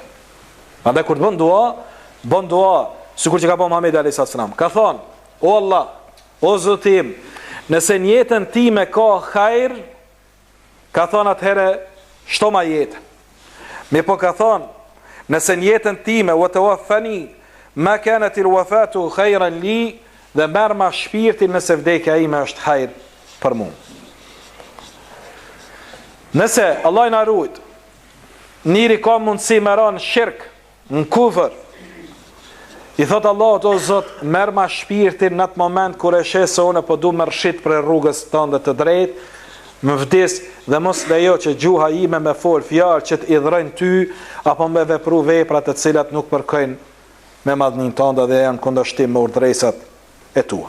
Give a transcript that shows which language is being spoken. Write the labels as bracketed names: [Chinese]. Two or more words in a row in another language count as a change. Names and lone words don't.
[Albanian] Andaj kur të bën dua, sikur që ka bën Muhamedi [Arabic] عليه السلام. [Albanian] Ka thonë, o Allah, o Zotim, nëse në jetën time ka hajr, ka thonë atëherë shto ma jetë. Mi po ka thonë, nëse në jetën time [Arabic] وتوفني ما كانت الوفاة خيرا لي, [Albanian] dhe merr ma shpirtin nëse vdekja ime është hajr për mua. Nëse Allah na ruajt, njëri ka mundësi me ranë shirk, në kufër, I thot Allahut, o Zot, merr ma shpirtin në atë moment kur e sheh se unë po du më rshit për rrugës tënde të drejtë, më vdes dhe mos lejo që gjuha ime me fol fjalë që të idhrojnë ty apo me vepru vepra të cilat nuk përkojnë me madhnin tënde dhe janë kundërshtim me urdhëresat e tua.